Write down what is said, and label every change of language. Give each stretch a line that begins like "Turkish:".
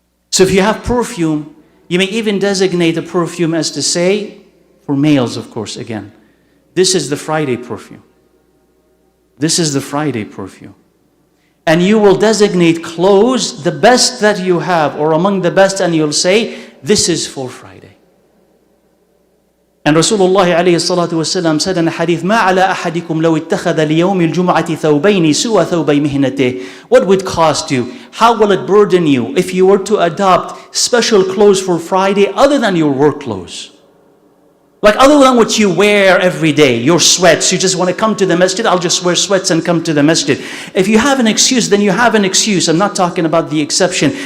English: So if you have perfume, you may even designate a perfume as to say, for males of course again, this is the Friday perfume. This is the Friday perfume. And you will designate clothes, the best that you have, or among the best, and you'll say, this is for Friday. And Rasulullah
Arabic: عليه الصلاة والسلام
English: said in a hadith,
Arabic: ما على أحدكم لو اتخذ ليوم الجمعة ثوبين سوى ثوبي مهنته.
English: What would cost you? How will it burden you if you were to adopt special clothes for Friday other than your work clothes? Like other than what you wear every day, your sweats, you just want to come to the masjid, I'll just wear sweats and come to the masjid. If you have an excuse, then you have an excuse. I'm not talking about the exception.